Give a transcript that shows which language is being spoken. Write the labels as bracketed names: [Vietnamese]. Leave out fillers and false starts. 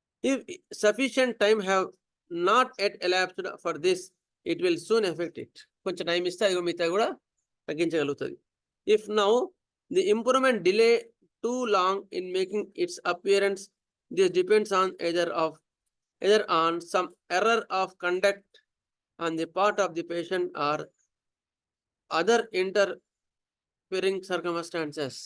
[English] If sufficient time have not yet elapsed for this, it will soon affect it. [Telugu] కొంచెం time ఇస్తే అది మిగతా కూడా తగ్గించగలుగుతుంది. [English] If now the improvement delay too long in making its appearance, this depends on either on some error of conduct on the part of the patient or other interfering circumstances.